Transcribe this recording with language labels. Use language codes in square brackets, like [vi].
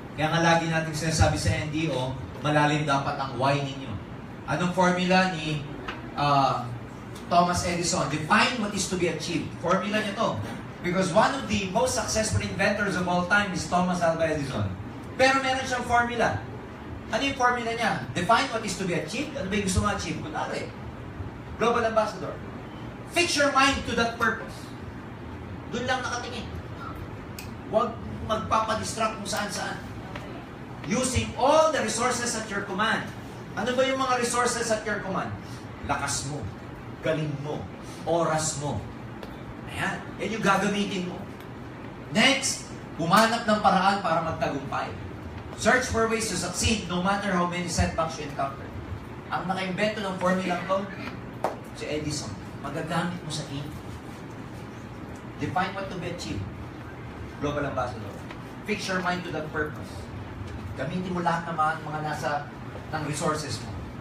[tl] Kaya nga lagi natin sinasabi sa NDO, malalim dapat ang why ninyo. Anong formula ni Thomas Edison? [en] Define what is to be achieved. [tl] Formula niya to. [en] Because one of the most successful inventors of all time is Thomas Alva Edison. [tl] Pero meron siyang formula. Ano yung formula niya? [en] Define what is to be achieved. [tl] Ano ba yung gusto ma-achieve? [en] Kunwari, Global Ambassador. Fix your mind to that purpose. [tl] Doon lang nakatingin. Huwag magpapadistract kung saan-saan. [en] Using all the resources at your command. [tl] Ano ba yung mga [en] resources at your command? [tl] Lakas mo, galing mo, oras mo. Ayan, yan yung gagamitin mo. Next, humanap ng paraan para magtagumpay. [en] Search for ways to succeed no matter how many setbacks you encounter. [tl] Ang naka-invento ng formula ko, si Edison. Magagamit mo sa team. [en] Define what to be achieved. Global Ambassador. Fix your mind to that purpose. [tl] Gamitin mo lahat ng mga nasa ng resources mo.